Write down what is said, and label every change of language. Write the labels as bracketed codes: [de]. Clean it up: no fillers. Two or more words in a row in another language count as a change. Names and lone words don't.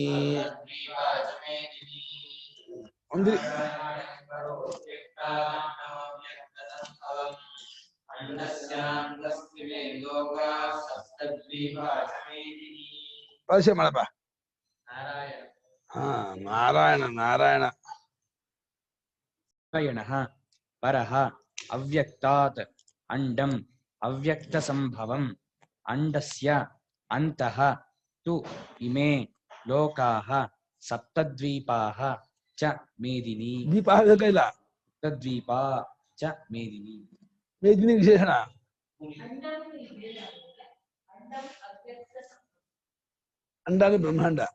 [kn] ಒಂದು ಪರಿಚಯ ಮಾಡಪ್ಪ. [sa] ನಾರಾಯಣ ನಾರಾಯಣ ನಾರಾಯಣಃ ಪರಃ ಅವ್ಯಕ್ತಾತ್ ಅಂಡಂ ಅವ್ಯಕ್ತ ಸಂಭವಂ ಅಂಡಸ್ಯ ಅಂತಃ ತು ಇಮೇ ಲೋಕಾಃ ಸಪ್ತದ್ವೀಪಾಃ ಚ ಮೇದಿನಿ. [kn] ದೀಪ ಇಲ್ಲ, [sa] ಸಪ್ತದ್ವೀಪಾ ಚ ಮೇದಿನಿ. [kn] ಮೇದಿನಿ ವಿಶೇಷಣ. ಅಂಡ ಬ್ರಹ್ಮಾಂಡ.